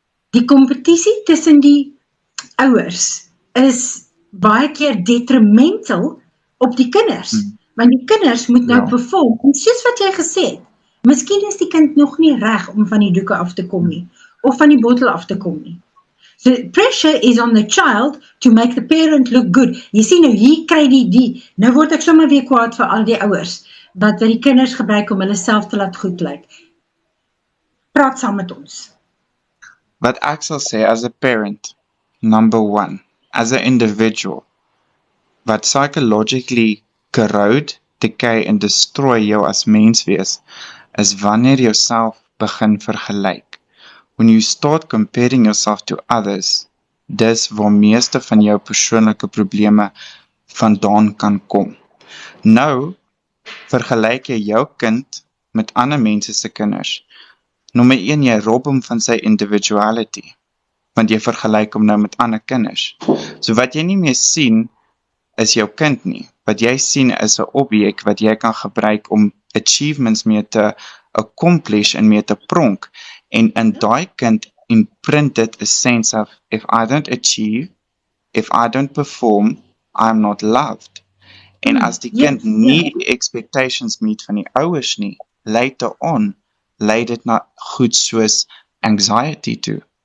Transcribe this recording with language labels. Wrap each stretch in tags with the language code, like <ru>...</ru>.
<af>die kompetisie tussen die ouers, is baie keer detrimental op die kinders, want die kinders moet nou perform, en soos wat jy gesê het, miskien is die kind nog nie reg om van die doeke af te kom nie, of van die bottel af te kom nie.</af> <en>So pressure is on the child to make the parent look good.</en> <af>Jy sien nou, hier kry die, nou word ek sommer weer kwaad vir al die ouers, wat die kinders gebruik om hulle self te laat goed lyk. praat saam met ons. Wat ek sal sê</af> <en>as a parent, number one, as an individual,</en> <af>wat psychologically corrode, decay en destroy jou as mens wees, is wanneer jy jouself begin vergelyk.</af> <en>When you start comparing yourself to others,</en> <af>dis waar meeste van jou persoonlike probleme vandaan kan kom. Nou, vergelyk jy jou kind met ander mense se kinders. Nommer 1, jy rob hom van sy individuality, want jy vergelyk hom nou met ander kinders. So wat jy nie meer sien, is jou kind nie. Wat jy sien is 'n objek wat jy kan gebruik om achievements mee te accomplish en mee te pronk. En in daai kind</af> <en>imprinted a sense of, if I don't achieve, if I don't perform, I'm not loved.</en> <af>En as die kind nie die expectations meet van die ouers nie, later on, lei dit na goed soos anxiety toe.</af>